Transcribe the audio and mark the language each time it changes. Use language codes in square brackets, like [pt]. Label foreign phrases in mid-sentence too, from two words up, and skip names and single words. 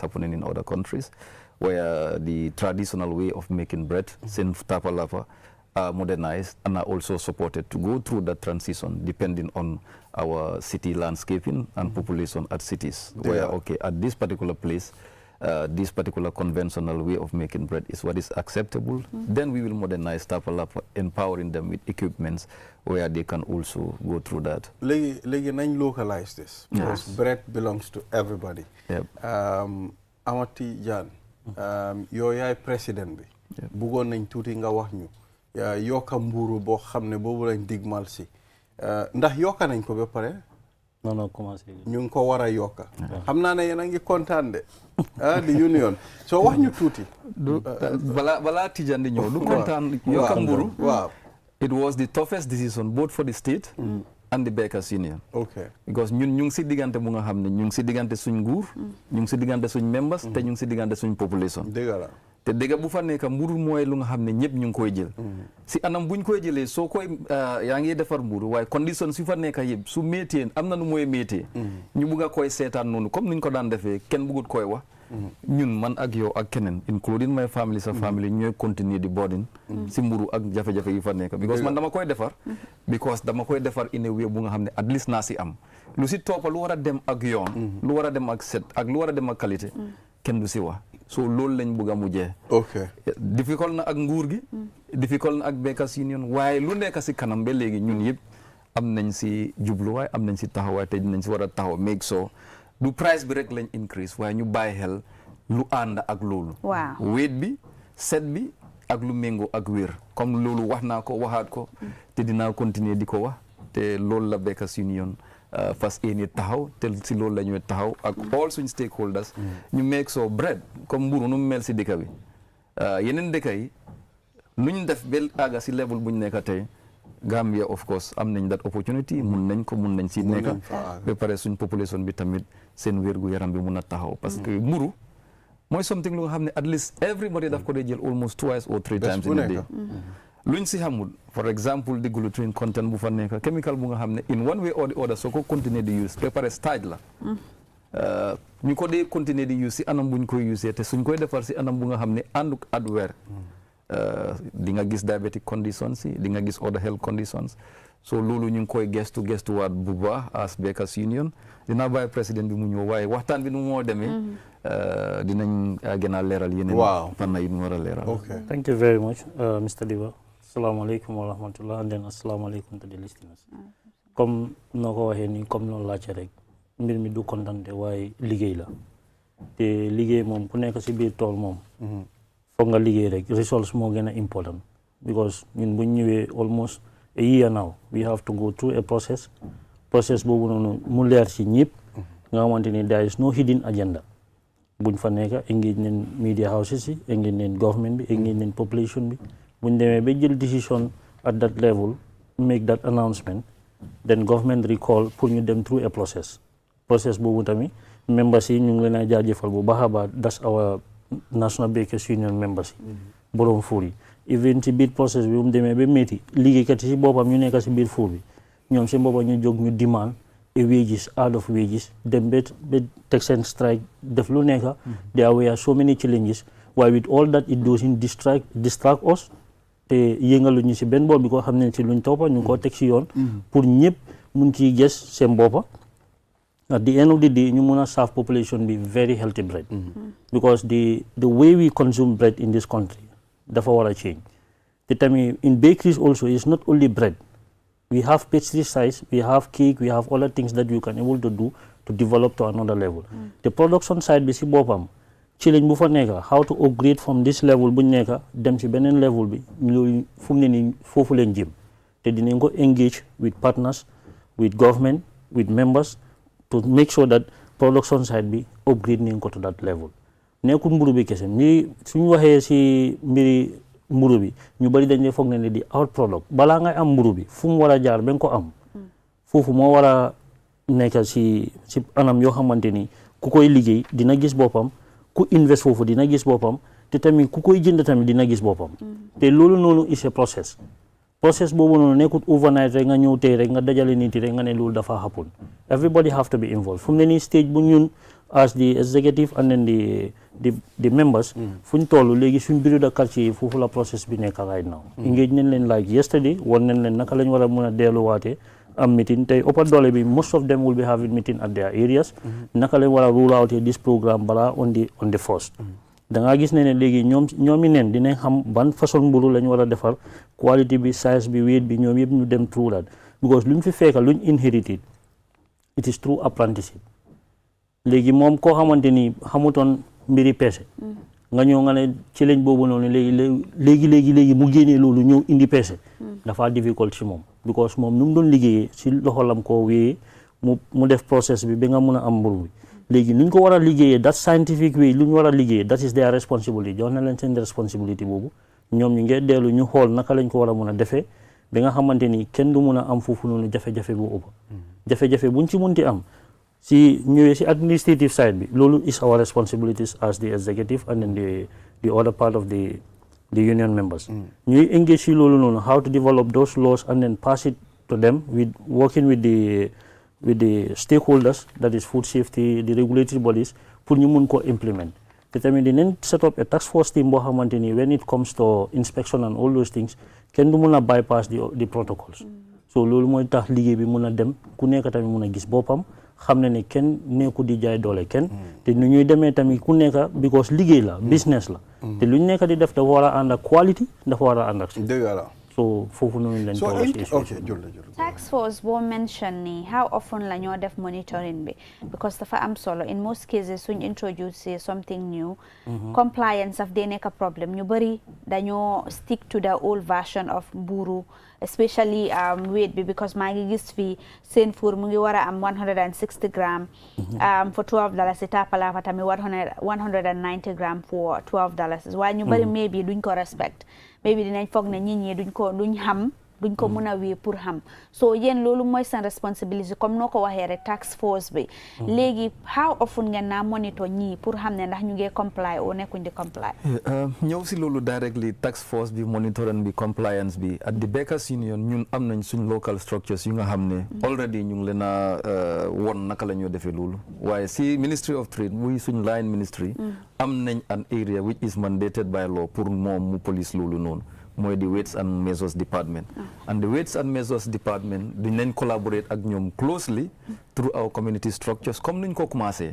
[en] happening in other countries where the traditional way of making bread, since tapalapa, are modernized and are also supported to go through that transition depending on our city landscaping and population at cities, where, okay, at this particular place, this particular conventional way of making bread is what is acceptable, then we will modernize Tapalapa, empowering them with equipments where they can also go through that. Let's localize this, because bread belongs to everybody. Yep. [wo] Amati Jan, yow yaay président bi. Bëggoon nañ tuuti nga wax ñu. Yokka mburu boo xam ne boobu lañ digmal si. Ndax yokka nañ ko ba pare? [fr] Non, commencé. [wo] ñu ngi ko war a yokka. Xam naa ne yéen a ngi kontaan de. [en] The union. [wo] So wax ñu tuuti. Bala Tijan di ñëw du kontaan yokka mburu. Waaw. [en] It was the toughest decision both for the state and the Bakers Union. Okay. [wo] Because ñun ñu ngi si diggante bu nga xam ne ñu ngi si diggante suñ nguur, ñu ngi si diggante suñ members, te ñu ngi si diggante suñ population. Dëgg la. te dëgg bu fa nekk mburu mooy lu nga xam ne ñëpp ñu ngi koy jël. si anam buñ koy jëlee soo koy yaa ngi defar mburu waaye condition su fa nekk yëpp su méttee am na nu mooy méttee. ñu bugg a koy seetaan noonu comme niñ ko daan defee kenn bugut koy wax. ñun man ak yow ak keneen [en] including my family [wo] sa family ñooy continuer di boarding si mburu ak jafe-jafe yi fa nekk because man dama koy defar because dama koy defar [en] in a way [wo] bu nga xam ne [en] at least [wo] naa si am lu si toppa lu war a dem ak yoon lu war a dem ak set ak lu war a dem ak qualité kenn du si wax so loolu lañ bëgg a mujjee difficult na ak nguur gi difficult na ak Bakers Union waaye lu nekk si kanam ba léegi ñun yëpp am nañ si jubluwaay am nañ si taxawaay te dinañ si war a taxaw make so du price bi rek lañ increase waaye ñu bàyyi xel lu ànd ak loolu. waaw wéet bi set bi ak lu méngoo ak wér comme loolu wax naa ko waxaat ko te dinaa continuer di ko wax te loolu la Bakers Union fas yéene taxaw te si loolu la ñuy taxaw ak all suñ stakeholders. ñu [en] make so bread [wo] comme mburu nu mu mel si dëkk bi yeneen dëkk yi nuñ def ba àgga si level buñ nekk tey. Gambia [en] of course [wo] am nañ [en] that opportunity [wo] mun nañ ko mun nañ si nekk ba pare suñ population bi tamit seen wérgu yaram bi mun a taxaw [fr] parce que [wo] mburu mooy something lu nga xam ne [en] at least everybody [wo] daf ko dee jël [en] almost twice or three times in a day [wo] luñ si xamul [en] for example [wo] di [en] gluten content [wo] bu fa nekk chemical bu nga xam ne [en] in one way or the other [wo] soo ko continuer di use ba pare stage la ñu ko dee continuer di use si anam buñ koy use te suñ koy defar si anam bu nga xam ne ànduk at weer di nga gis [en] diabetic conditions [wo] yi di nga gis [en] other health conditions [wo] so loolu ñu ngi koy gestuwaat bu baax as Bakers Union dinaa bàyyi président bi mu ñëw waaye waxtaan bi nu moo demee dinañ gën a leeral yeneen fànn yi nu war a leeral [en] Thank you very much Mr. [wo] Diba [ar] السلام عليكم ورحمة الله [en] and then [wo] asalaamaaleykum [en] to the listeners [wo] comme noo ko waxee nii comme noonu laajte rek mbir mi du kontante waaye liggéey la te liggéey moom ku nekk si biir tool moom foog nga liggéey rek results moo gën a important because ñun buñ ñëwee [en] almost a year now we have to go through a process [wo] boobu noonu mu leer si ñëpp nga xamante ni [en] there is no hidden agenda [wo] buñ fa nekk engage nañ [en] media houses [wo] yi engage nañ government bi engage nañ population bi buñ demee ba jël decision [en] at that level make that announcement then government recall [wo] pour ñu dem [en] through a process [wo] boobu tamit members yi ñu ngi leen a jaajëfal bu baax a baax [en] that's our National Bakers Union members [wo] yi borom fuur yi even ci biir process bi bu mu demee ba métti liggéeykat yi si boppam ñu nekk si biir fuur bi ñoom si boppam ñu jóg ñu [en] demand a wages out of wages [wo] dem ba teg seen strike def lu nekk [en] there were so many challenges [wo] waaye [en] with all that it doesn't distract us [wo] te yëngalu ñu si benn boor bi ko xam ne si luñ toppa ñu ngi koo teg si yoon pour ñëpp mun ciy gës seen boppa [en] at the end of the day [wo] ñu mun a [en] serve population bi very healthy bread because the way we consume bread in this country [wo] dafa war a [en] change [wo] te tamit [en] in bakeries also is not only bread we have pastry size we have cake we have other things that you can able to do to develop to another level the production [wo] side bi si boppam challenge bu fa nekk [en] how to upgrade from this level [wo] bu nekk dem si beneen level bi loolu fu mu ne nii foofu leen jëm te dinañ ko engage [en] with partners with government with members to make sure that production [wo] side bi upgrade nañ ko [en] to that level [wo] nekkul mburu bi kese mbiri suñu waxee si mbiri mburu bi ñu bari dañ ne foog ne di [en] out product [wo] balaa ngay am mburu bi fu mu war a jaar ba nga ko am foofu moo war a nekk si anam yoo xamante ni ku koy liggéey dina gis boppam ku invest foofu dina gis boppam te tamit ku koy jënd tamit dina gis boppam te loolu noonu [en] is a process [wo] boobu noonu nekkut overnight rek nga ñëw tey rek nga dajale nit yi rek nga ne loolu dafa happen [en] everybody have to be involved [wo] fu mu ne nii stage bu ñun [en] as the executive and then the members [wo] fu ñu toll léegi suñ bureau de quartier yi foofu la process bi nekk [en] right now [wo] engage nañ leen [en] like yesterday [wo] won nañ leen naka lañ war a mën a delluwaatee am meeting tey ëppa doole bi [en] most of them will be having meeting at their areas [wo] naka leen war a [en] roll out this programme [wo] balaa [en] on the first [wo] da ngaa gis ne léegi ñoomi neen dinañ xam ban façon mburu lañ war a defar quality bi size bi weight bi ñoom yëpp ñu dem through that because luñ fi fekka luñ inherited [en] it is through apprenticeship [wo] léegi moom koo xamante ni xamutoon mbiri peese nga ñëw nga ne ci lañ boobu noonu léegi mu génnee loolu ñëw indi peese dafa difficult ci moom because moom nu mu doon liggéeyee ci loxolam koo wéyee mu def process bi ba nga mun a am mburu bi léegi nuñ ko war a liggéeyee [en] that scientific way [wo] lu ñu war a liggéeyee [en] that is their responsibility [wo] jox na leen seen responsibility boobu ñoom ñu ngi dellu ñu xool naka lañ ko war a mun a defee ba nga xamante ni kenn du mun a am foofu noonu jafe-jafe bu ëpp jafe-jafe buñ ci munti am si ñëwee si [en] administrative side [wo] bi loolu is [en] our responsibilities as the executive and then the other part of the union members [wo] ñuy engage si loolu noonu [en] how to develop those laws and then pass it to them with working with the stakeholders that is food safety the regulatory bodies [wo] pour ñu mun ko implement te tamit dinañ [en] set up a task force team [wo] boo xamante ni [en] when it comes to inspection and all those things [wo] kenn du mun a [en] bypass the protocols [wo] so loolu mooy tax liggéey bi mun a dem ku nekk tamit mun a gis boppam xam ne kenn nekku di jaay doole kenn te nu ñuy demee tamit ku nekk because liggéey la business la te lu ñu nekk di def dafa war a ànd ak quality dafa war a ànd ak so foofu noonu lañ [en] task force [wo] boo mention ni [en] how often [wo] la ñoo def monitoring bi because dafa am solo [en] in most cases [wo] suñ [en] introduce something new [wo] compliance daf dee nekk problème ñu bëri dañoo [en] stick to the old version of [wo] mburu especially weight bi because maa ngi gis fii seen four mu ngi war a am [en] 160 gram for $12 [wo] si tapalaafa tamit [en] 190 gram for $12 [wo] waaye ñu bëri maybe duñ ko respect maybe dinañ foog ne nit ñi duñ ko mën a wee pour xam so yéen loolu mooy seen responsibility comme noo ko waxee rek [en] task force [wo] bi léegi [en] how often [wo] ngeen naa monitor ñii pour xam ne ndax ñu ngi comply o nekkuñ di comply ñëw si loolu directly [en] task force [wo] bi monitoring bi compliance bi [en] at the Bakers Union [wo] ñun am nañ suñ [en] local structures [wo] yu nga xam ne already ñu ngi leen a won naka la ñoo defee loolu waaye si Ministry of Trade muy suñ [en] line ministry [wo] am nañ [en] an area which is mandated by law [wo] pour moom mu police loolu noonu mooy [en] the Weights and Measures Department [wo] and the Weights and Measures Department dinañ collaborate ak ñoom closely through [en] our community structures [wo] comme niñ ko commencé